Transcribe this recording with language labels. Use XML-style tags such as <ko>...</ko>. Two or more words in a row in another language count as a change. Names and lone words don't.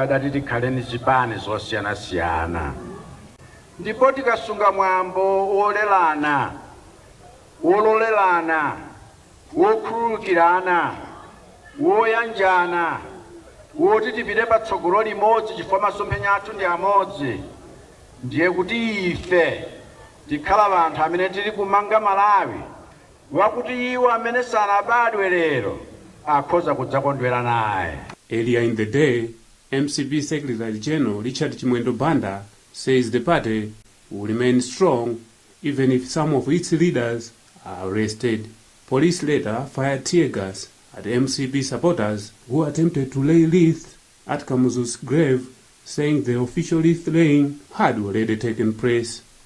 <ny>adati tikhale ndi zipani zosiyanasiyana ndipo tikasunga mwambo wolelana wololelana wokhululukirana woyanjana woti tipite patsogolo limodzi chifukwa masomphenya athu ndi amodzi ndiye kuti ife tikhala anthu amene tili kumanga Malawi wakuti iwo amene sanabadwe lero akhoza kudzakondwera naye.</ny> <en>Earlier in the day, MCP Secretary General Richard Chimwendo Banda says the party will remain strong even if some of its leaders are arrested. Police later fired tear gas at MCP supporters who attempted to lay wreaths at Kamuzu's grave, saying the official wreath laying had already taken place.</en>